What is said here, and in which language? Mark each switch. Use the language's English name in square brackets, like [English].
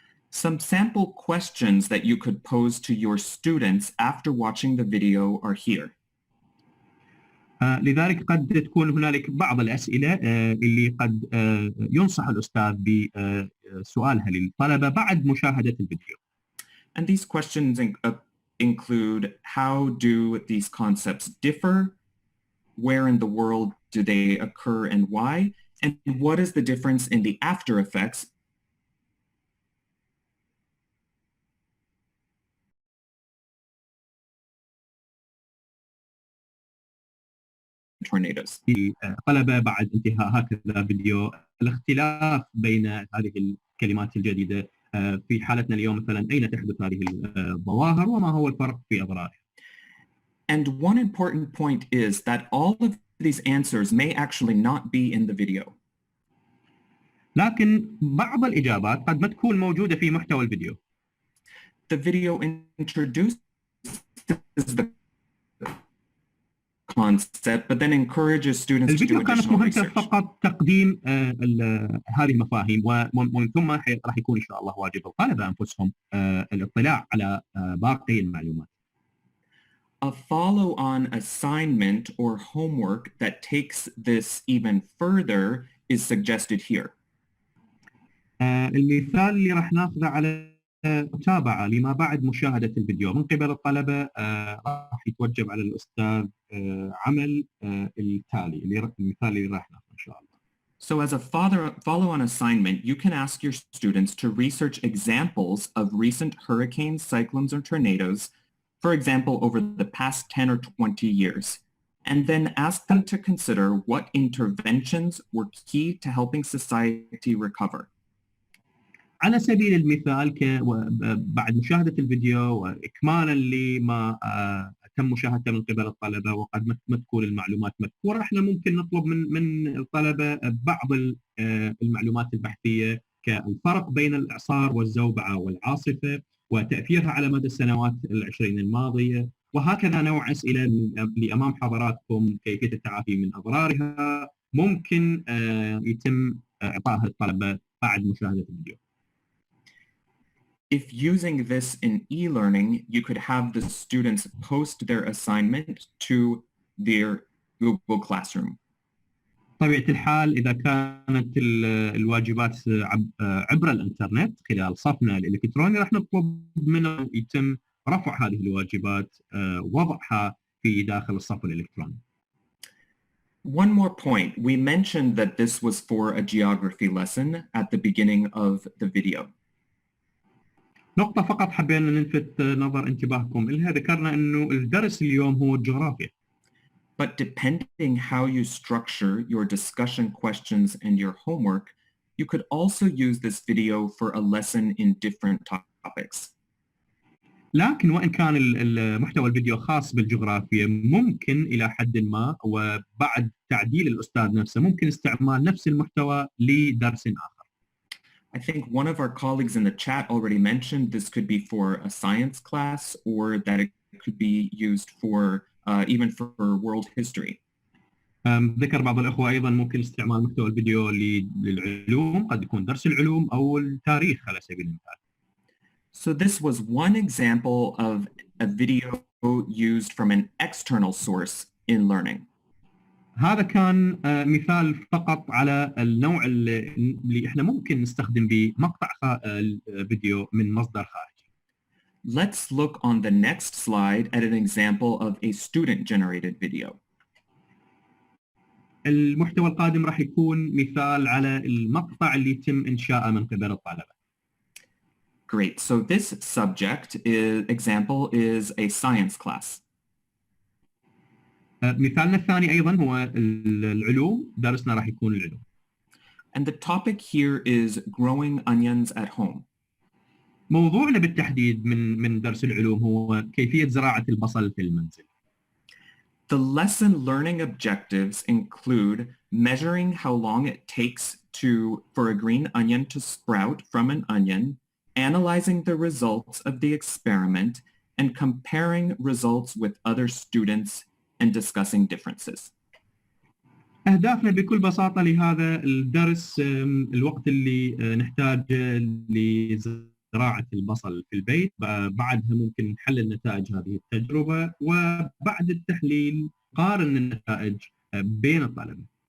[English] Some sample questions that you could pose to your students after watching the video are here. [Arabic] لذلك قد تكون هنالك بعض الأسئلة اللي قد ينصح الأستاذ بسؤالها للطلبة بعد مشاهدة الفيديو. [English] And these questions include how do these concepts differ, where in the world do they occur and why, and what is the difference in the after effects tornadoes. [Arabic] طلبة بعد انتهاء هكذا فيديو الاختلاف بين هذه الكلمات الجديدة في حالتنا اليوم مثلا أين تحدث هذه الظواهر وما هو الفرق في أضرارها. [English] And one important point is that all of these answers may actually not be in the video. [Arabic] لكن بعض الإجابات قد ما تكون موجودة في محتوى الفيديو. [English] The video introduces the concept, but then encourages students to do additional research. [Arabic] فقط تقديم هذه المفاهيم ومن ثم راح يكون إن شاء الله واجب الطلبة أنفسهم الاطلاع على باقي المعلومات. [English] A follow-on assignment or homework that takes this even further is suggested here. [Arabic] المثال اللي راح ناخذه على متابعة لما بعد مشاهدة الفيديو من قبل الطلبة راح يتوجب على الأستاذ عمل التالي المثال اللي راح ناخذه إن شاء الله. [English] So as a follow-on assignment, you can ask your students to research examples of recent hurricanes, cyclones, or tornadoes, for example, over the past 10 or 20 years, and then ask them to consider what interventions were key to helping society recover. [Arabic] على سبيل المثال بعد مشاهدة الفيديو وإكمالا لما تم مشاهدته من قبل الطلبة وقد ما تكون المعلومات مذكورة، احنا ممكن نطلب من الطلبة بعض المعلومات البحثية كالفرق بين الإعصار والزوبعة والعاصفة وتأثيرها على مدى السنوات 20 الماضية، وهكذا نوع أسئلة اللي أمام حضراتكم كيفية التعافي من أضرارها ممكن يتم إعطائها للطلبة بعد مشاهدة الفيديو. [English] If using this in e-learning, you could have the students post their assignment to their Google Classroom. [Arabic] طبيعة الحال إذا كانت الواجبات عبر الإنترنت خلال صفنا الإلكتروني راح نطلب منه يتم رفع هذه الواجبات ووضعها في داخل الصف الإلكتروني. [English] One more point. We mentioned that this was for a geography lesson at the beginning of the video. [Arabic] نقطة فقط حبينا نلفت نظر انتباهكم إلها، ذكرنا إنه الدرس اليوم هو الجغرافيا. [English] But depending how you structure your discussion questions and your homework, you could also use this video for a lesson in different topics. [Arabic] لكن وإن كان المحتوى الفيديو خاص بالجغرافيا ممكن إلى حد ما وبعد تعديل الأستاذ نفسه ممكن استعمال نفس المحتوى لدرس آخر. [English] I think one of our colleagues in the chat already mentioned this could be for a science class or that it could be used for even for world history. [Arabic] ذكر بعض الأخوة أيضا ممكن استعمال محتوى الفيديو للعلوم، قد يكون درس العلوم أو التاريخ على سبيل المثال. [English] So this was one example of a video used from an external source in learning. [Arabic] هذا كان مثال فقط على النوع اللي احنا ممكن نستخدم به مقطع فيديو من مصدر خارجي. [English] Let's look on the next slide at an example of a student-generated video. [Arabic] المحتوى القادم راح يكون مثال على المقطع اللي يتم إنشاءه من قبل الطلبة. [English] Great. So this example is a science class. [Arabic] مثالنا الثاني أيضا هو العلوم، درسنا راح يكون العلوم. [English] And the topic here is growing onions at home. [Arabic] موضوعنا بالتحديد من درس العلوم هو كيفية زراعة البصل في المنزل. [English] The lesson learning objectives include measuring how long it takes for a green onion to sprout from an onion, analyzing the results of the experiment, and comparing results with other students and discussing differences. [Arabic] أهدافنا بكل بساطة لهذا الدرس الوقت اللي نحتاج لزراعة البصل في البيت، بعدها ممكن نحلل نتائج هذه التجربة وبعد التحليل قارن النتائج بين الطلبة.